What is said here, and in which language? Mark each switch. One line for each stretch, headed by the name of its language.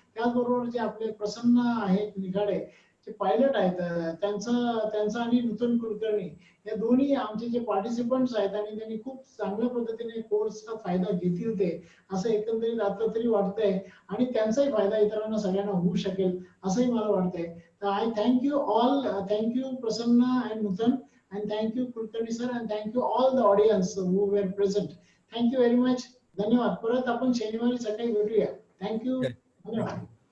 Marathi: त्याचबरोबर जे आपले प्रसन्न आहेत निघाडे जे पायलट आहेत त्यांचा आणि नूतन कुलकर्णी या दोन्ही आमचे जे पार्टिसिपंट्स आहेत आणि त्यांनी खूप चांगल्या पद्धतीने कोर्सचा फायदा घेतील ते असं एकंदरीत आता तरी वाटतंय आणि त्यांचाही फायदा इतरांना सगळ्यांना होऊ शकेल असंही मला वाटतंय.
English: तर I thank you all, thank you Prasanna and Nutan and thank you Kulkarni sir and thank you all the audience who were present. Thank you very much.
Marathi: धन्यवाद. परत आपण शनिवारी सकाळी भेटूया. थँक्यू. धन्यवाद.